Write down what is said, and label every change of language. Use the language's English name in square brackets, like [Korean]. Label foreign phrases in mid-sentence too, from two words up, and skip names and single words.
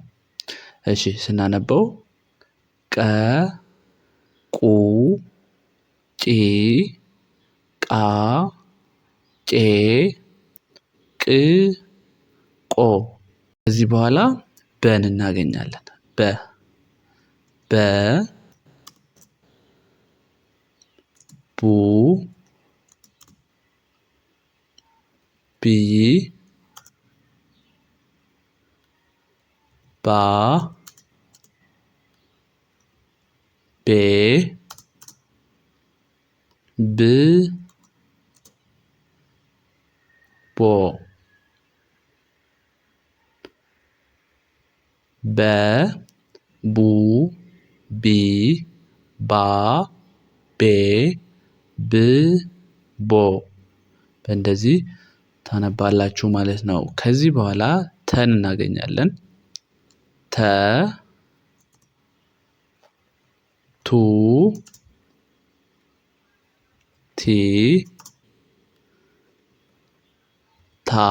[Amharic] እሺ ስናነበው ቀ ቁ ጪ ቃ ጬ ቅ ቆ። ከዚህ በኋላ በን እናገኛለን። በ ቡ ቢ ባ ቤ ብ ቦ በ ቡ ቢ ባ ቤ ብ ቦ በእንደዚህ ታነባላችሁ ማለት ነው። ከዚህ በኋላ ተን እናገኛለን። ተ ቱ ቲ ታ